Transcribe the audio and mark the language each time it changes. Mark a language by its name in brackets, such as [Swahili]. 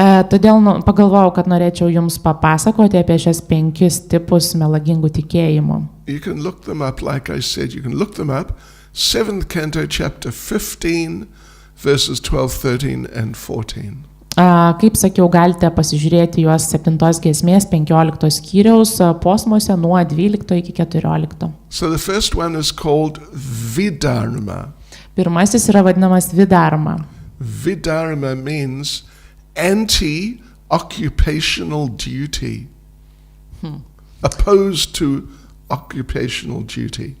[Lithuanian] Todėl pagalvojau, kad norėčiau jums papasakoti apie šias 5 tipus melagingų tikėjimų. [English] You can look them up, like I said, you can look them up. 7th canto, chapter 15, verses 12, 13 and 14. [Lithuanian] Kaip sakiau, galite pasižiūrėti juos 7 giesmės 15 skyriaus posmuose nuo 12 iki 14. [English] So the first one is called Vidharma. [Lithuanian] Pirmasis yra vadinamas Vidharma. [English] Vidharma means anti-occupational duty, opposed to occupational duty.